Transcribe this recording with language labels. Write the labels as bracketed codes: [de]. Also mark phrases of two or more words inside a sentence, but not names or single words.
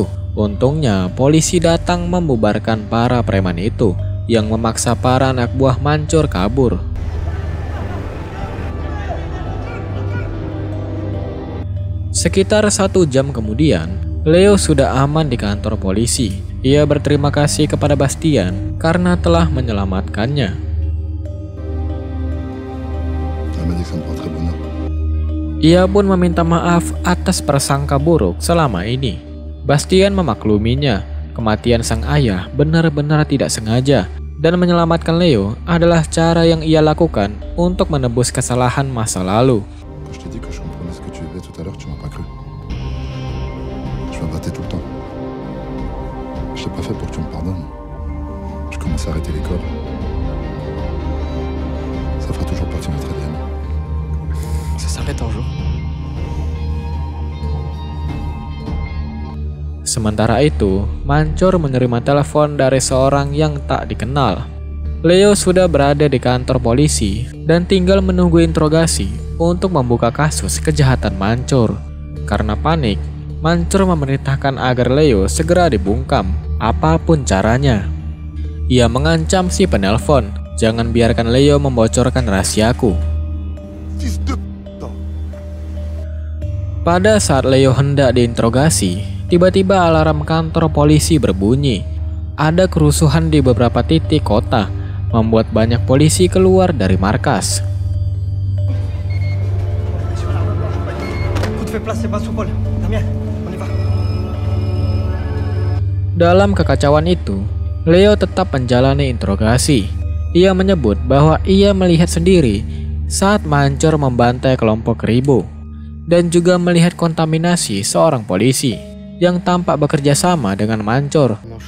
[id] Untungnya, polisi datang membubarkan para preman itu yang memaksa para anak buah Mancur kabur. Sekitar 1 jam kemudian, Leo sudah aman di kantor polisi. Ia berterima kasih kepada Bastian karena telah menyelamatkannya. [fr] Elle m'a dit que ça me porterait bonheur. [id] Ia pun meminta maaf atas prasangka buruk selama ini. Bastian memakluminya, kematian sang ayah benar-benar tidak sengaja, dan menyelamatkan Leo adalah cara yang ia lakukan untuk menebus kesalahan masa lalu. [fr] Quand je t'ai dit que je comprenais ce que tu vivais tout à l'heure, tu m'as pas cru. Je me battais tout le temps. Je l'ai pas fait pour que tu me pardonnes. Je commençais à arrêter l'école. Ça fera toujours partie de notre ADN. Ça s'arrête un jour. [id] Sementara itu, Mancur menerima telepon dari seorang yang tak dikenal. Leo sudah berada di kantor polisi dan tinggal menunggu interogasi untuk membuka kasus kejahatan Mancur. Karena panik, Mancur memerintahkan agar Leo segera dibungkam, apapun caranya. Ia mengancam si penelpon, "Jangan biarkan Leo membocorkan rahasiaku." [fr] Fils de putain. [id] Pada saat Leo hendak diinterogasi, tiba-tiba alarm kantor polisi berbunyi. Ada kerusuhan di beberapa titik kota, membuat banyak polisi keluar dari markas. [fr] Coup de fait place, c'est pas sous Paul. Damien, on y va. [id] Dalam kekacauan itu, Leo tetap menjalani interogasi. Ia menyebut bahwa ia melihat sendiri saat Mancur membantai kelompok Ribo, dan juga melihat kontaminasi seorang polisi yang tampak bekerja sama dengan Mancur.